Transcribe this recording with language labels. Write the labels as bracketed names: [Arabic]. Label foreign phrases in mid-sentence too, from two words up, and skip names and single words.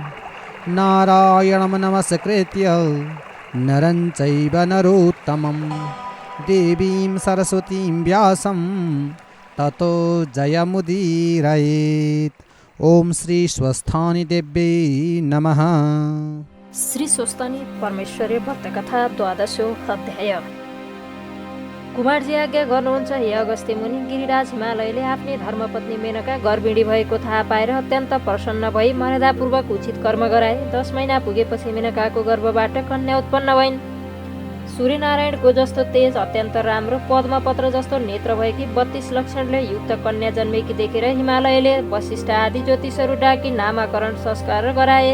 [Sanskrit] नारायणं नमस्कृत्य नरं चैव नरोत्तमं देवीं सरस्वतीं व्यासं ततो जयमुदीरयेत्। ओम श्री स्वस्थानी देव्यै नमः। श्री स्वस्तानी परमेश्वरी भक्त कथा द्वादशो अध्याय। [Nepali] कुमारजी आज्ञा गर्नुहुन्छ हे अगस्त्य मुनि। गिरिराज हिमालयले आफ्नी धर्मपत्नी मेनका गर्भिणी भएको थाहा पाएर अत्यन्त प्रसन्न भई मर्यादापूर्वक उचित कर्म गराए। 10 महिना पुगेपछि मेनकाको गर्भबाट कन्या उत्पन्न भइन्। सूर्यनारायणको जस्तो तेज, अत्यन्त राम्रो, पद्मपत्र जस्तो नेत्र भएकी 32 लक्षणले युक्त कन्या जन्मेकी देखेर हिमालयले वशिष्ठ आदि ज्योतिषहरू डाकी नामाकरण संस्कार गराए।